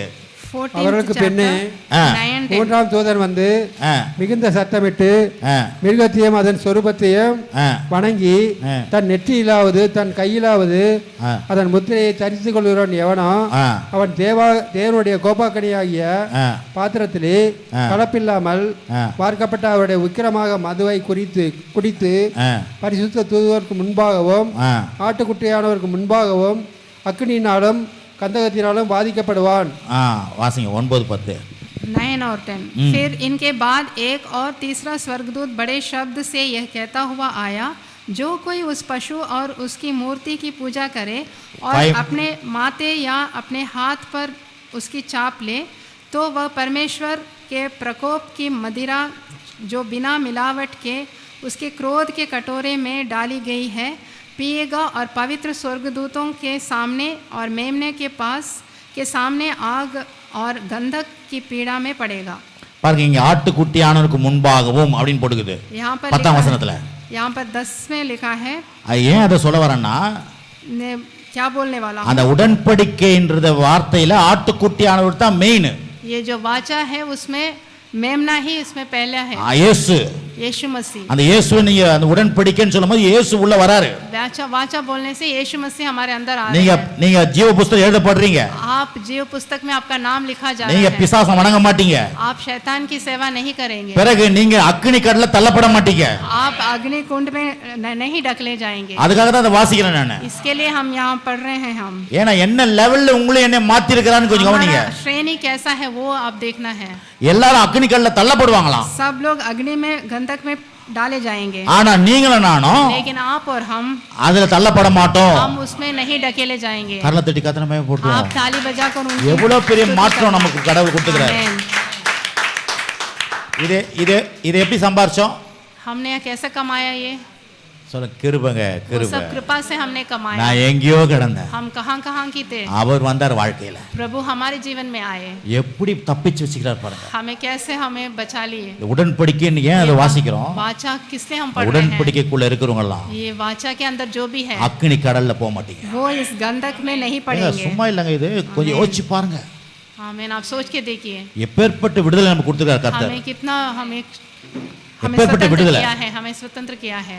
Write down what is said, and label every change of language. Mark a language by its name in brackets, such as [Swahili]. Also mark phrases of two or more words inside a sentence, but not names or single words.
[English] 14th [Tamil] அவர்களுக்கு பின்னே ஆ. 9 10. மூன்றாம் தூதன் வந்து ஆ, மிகுந்த சத்தமிட்டு ஆ, மிருகத்தையும் அதன் சொரூபத்தையும் ஆ, வணங்கி ஆ. தன் நெற்றியிலாவது தன் கையிலாவது ஆ. அதன் முத்திரையை தரித்துக் கொள்கிறவன் எவனோ ஆ, அவன் தேவனுடைய கோபாக்கனியாகிய ஆ, பாத்திரத்திலே ஆ. கலப்பில்லாமல் ஆ. பார்க்கப்பட்ட அவருடைய உக்கிரமாக மதுவை குடித்து ஆ, பரிசுத்த தூதுவருக்கு முன்பாகவும் ஆ. ஆட்டுக்குட்டியானவருக்கு முன்பாகவும் அக்னியினாலும் கந்தகத்தினாலும் பாதிக்கப்படுவான். வாசிங்க 9 10. [Hindi] 9 और 10। फिर इनके बाद एक और तीसरा स्वर्गदूत बड़े शब्द से यह कहता हुआ आया, जो कोई उस पशु और उसकी मूर्ति की पूजा करे और अपने माथे या अपने हाथ पर उसकी चाप ले, तो वह परमेश्वर के प्रकोप की मदिरा जो बिना मिलावट के उसके क्रोध के कटोरे में डाली गई है पिएगा, और पवित्र स्वर्गदूतों के सामने और मेमने के पास के सामने आग और गंधक की पीड़ा में पड़ेगा। [Tamil] பாருங்க இங்க ஆட்டுக்குட்டியானவருக்கு முன்பாகவும் அப்படின்னு போட்டுக்குது [Hindi] यहाँ पर [Tamil] 10ஆம் வசனத்துல. [Hindi] यहाँ पर 10 में लिखा है, [Tamil] ஏன் அதை சொல்ல வரேன்னா [Hindi] क्या बोलने वाला हूँ? [Tamil] அந்த உடன்படிக்கைன்ற வார்த்தையில ஆட்டுக்குட்டியானவர் தான் மெயின். [Hindi] ये जो वाचा है उसमें मेमना ही इसमें पहला है, [Tamil] இயேசு. [Hindi] यीशु मसीह। [Tamil] அந்த இயேசு நீங்க அந்த உடன்படிக்கைன்னு சொல்லும்போது இயேசு உள்ள வராரு. [Hindi] वाचा बोलने से यीशु मसीह हमारे अंदर आ रहे [Tamil] நீங்க [Hindi] हैं। [Tamil] நீங்க ஜீவ புஸ்தகம் எழுதப்படுறீங்க. [Hindi] आप जीव पुस्तक में आपका नाम लिखा जा [Tamil] நீங்க [Hindi] रहा है। [Tamil] பிசாசை வணங்க மாட்டீங்க. [Hindi] आप शैतान की सेवा नहीं करेंगे। [Tamil] பிறகு நீங்க அக்கினி கடல்ல தள்ளப்பட மாட்டீங்க. [Hindi] आप अग्नि कुंड में नहीं ढकले जाएंगे। [Tamil] அதுக்காக தான் அதை வாசிக்கிறேன் நான். [Hindi] इसके लिए हम यहाँ पढ़ रहे हैं। हम [Tamil] ஏன்னா என்ன லெவல்ல உங்களை என்ன மாத்தி இருக்கிறான்னு கொஞ்சம் கவனிங்க. [Hindi] हमारा श्रेणी कैसा है वो आप देखना है। [Tamil] எல்லாரும் அக்கினி கடல்ல தள்ளப்படுவாங்களாம். [Hindi] सब लोग अग्नि में गंधक में डाले जाएंगे, [Tamil] ஆனா நீங்களும் நானும் [Hindi] लेकिन आप और हम [Tamil] அதுல தள்ளப்பட மாட்டோம். [Hindi] उसमें नहीं ढकेले जाएंगे। [Tamil] கரல தட்டி கத்தனமே [Hindi] आप [Tamil] போட்டுருவோம். [Hindi] ताली बजाकर उनकी [Tamil] எவ்வளவு பெரிய [Hindi] स्तुति [Tamil] மாற்றம் [Hindi] करना। [Tamil] நமக்கு கடவுள் கொடுத்துக்கிறார். [Hindi] आमीन। [Tamil] இது எப்படி சம்பாரிச்சோம் [Hindi] हमने यह कैसे कमाया? ये [Tamil] சொல்ல கிருபங்க [Hindi] वो [Tamil] கிருப. [Hindi] सब कृपा से हमने कमाया। [Tamil] நான் எங்கேயோ கிடந்தேன், [Hindi] हम कहाँ की थे, [Tamil] அவர் வந்தார் வாழ்க்கையில. [Hindi] प्रभु हमारे जीवन में आए, [Tamil] எப்படி தப்பிச்சு வச்சுக்கிறார் பாருங்க. [Hindi] हमें कैसे हमें बचा लिए। [Tamil] இந்த உடன்படிக்கைன்னு ஏன் அதை வாசிக்கிறோம்? [Hindi] वाचा किसलिए हम पढ़ रहे हैं? [Tamil] உடன்படிக்கைக்குள்ள இருக்கிறவங்க எல்லாம் [Hindi] ये वाचा के अंदर जो भी है [Tamil] அக்கினி கடல்ல போக மாட்டீங்க. [Hindi] वो इस गंधक में नहीं [Tamil] ஏங்க, [Hindi] पड़ेंगे। [Tamil] சும்மா இல்லைங்க, இது கொஞ்சம் யோசிச்சு பாருங்க. [Hindi] आमीन। आप सोच के देखिए [Tamil] எப்பேற்பட்ட விடுதலை நமக்கு கொடுத்துருக்காரு கர்த்தர். [Hindi] हमें कितना हमें [Tamil] எப்பேற்பட்ட [Hindi] स्वतंत्र [Tamil] விடுதலை. [Hindi] किया है, हमें स्वतंत्र किया है।